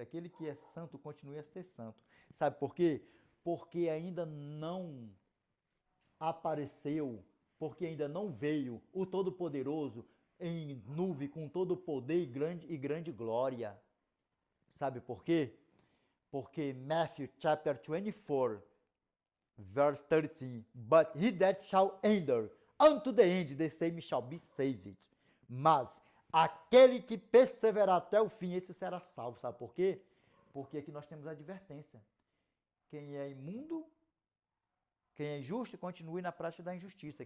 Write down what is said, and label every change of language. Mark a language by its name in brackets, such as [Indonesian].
[Portuguese] Aquele que é santo, continue a ser santo. Sabe por quê? Porque ainda não apareceu, porque ainda não veio o Todo-Poderoso em nuvem com todo o poder e grande glória. Sabe por quê? Porque [English] Matthew chapter 24, verse 13, but he that shall enter unto the end, the same shall be saved. [Portuguese] Mas aquele que perseverar até o fim, esse será salvo. Sabe por quê? Porque aqui nós temos a advertência. Quem é imundo, quem é injusto, continue na prática da injustiça.